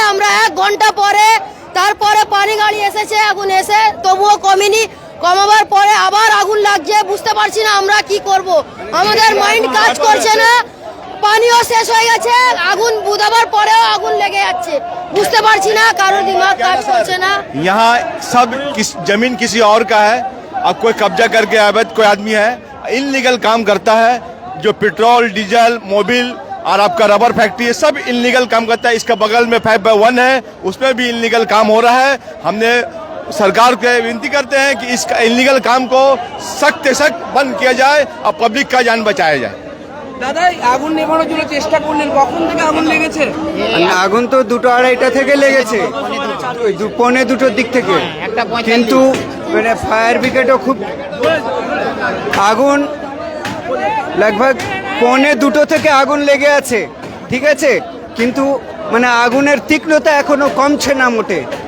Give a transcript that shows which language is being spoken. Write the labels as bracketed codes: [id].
[bn] আমরা 1 ঘন্টা পরে, তারপরে পানি গাড়ি এসেছে, আগুন এসে তবুও কমেনি, কমাবার পরে আবার আগুন লাগছে। বুঝতে পারছি না আমরা কি করব, আমাদের মাইন্ড কাজ করছে না, পানিও শেষ হয়ে গেছে, আগুন বুঝাবার পরেও আগুন লেগে যাচ্ছে, বুঝতে পারছি না, কারোর দিমাগ কাজ করছে না। [hi] यहाँ सब जमीन किसी और का है, अब कोई कब्जा करके अवैध कोई आदमी है, इनलीगल काम करता है, जो पेट्रोल डीजल मोबिल और आपका रबर फैक्ट्री है, सब इनलीगल काम करता है। इसका बगल में 5/1 है, उसमें भी इनलीगल काम हो रहा है। हमने सरकार के विनती करते हैं कि इस इनलीगल काम को सख्त से सख्त बंद किया जाए और पब्लिक का जान बचाया जाए। [bn] দাদা আগুন নেভানোর জন্য চেষ্টা করলেন, কখন থেকে আগুন লেগেছে? আগুন তো 2:30 থেকে লেগেছে, 1:45 দিক থেকে, কিন্তু মানে ফায়ার ব্রিগেডও খুব, আগুন लगभग 1:45 থেকে আগুন লেগে আছে, ঠিক আছে, কিন্তু মানে আগুনের তীক্ষ্ণতা এখনো কমছে না মোটে।